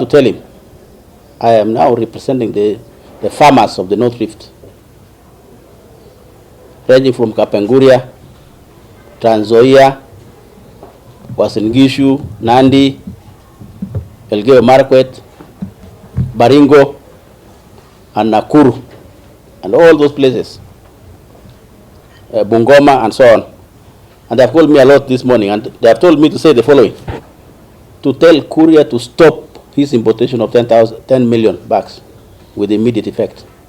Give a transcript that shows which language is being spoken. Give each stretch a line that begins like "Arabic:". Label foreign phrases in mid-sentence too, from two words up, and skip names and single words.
English: tell him, I am now representing the farmers of the North Rift, ranging from Kapenguria, Trans Nzoia, Uasin Gishu, Nandi, Elgeyo Marakwet, Baringo, and Nakuru, and all those places, Bungoma, and so on. And they have called me a lot this morning, and they have told me to say the following: to tell Kuria to stop his importation of 10 million bags with immediate effect.